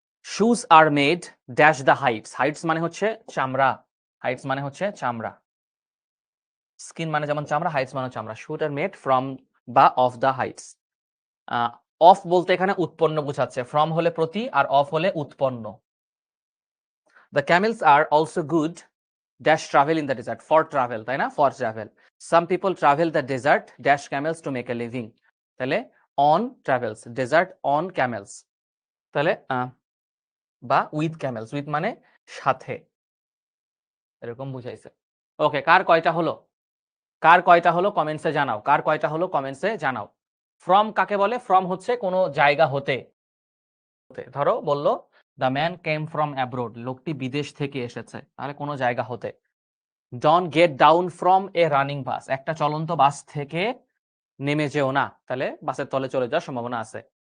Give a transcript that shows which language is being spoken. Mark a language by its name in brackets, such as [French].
[English] shoes are made dash the hides, [Bangla] Heights মানে হচ্ছে চামড়া, হাইটস মানে হচ্ছে চামড়া, স্কিন মানে যেমন চামড়া, হাইটস মানে চামড়া। [English] Shoes are made from বা of the hides. [Bangla] অফ বলতে এখানে উৎপন্ন বোঝাচ্ছে, ফ্রম হলে প্রতি আর অফ হলে উৎপন্ন। [English] the camels are also good dash travel in the desert, for travel, [Bangla] তাই না? [English] for travel. Some people travel the desert dash camels to make a living, তাহলে on travels, desert on camels, তাহলে বা with camels, with [Bangla] মানে সাথে, এরকম বুঝাইছে। ওকে, কার কয়টা হলো? কার কয়টা হলো কমেন্টসে জানাও, কার কয়টা হলো কমেন্টসে জানাও। ফ্রম কাকে বলে? ফ্রম হচ্ছে কোনো জায়গা হতে। ধরো বললো [English] the man came from abroad, [Bangla] লোকটি বিদেশ থেকে এসেছে, তাহলে কোনো জায়গা হতে। [English] don't get down from a running bus, [Bangla] একটা চলন্ত বাস থেকে নেমে যেও না, তাহলে বাসের তলে চলে যাওয়ার সম্ভাবনা আছে।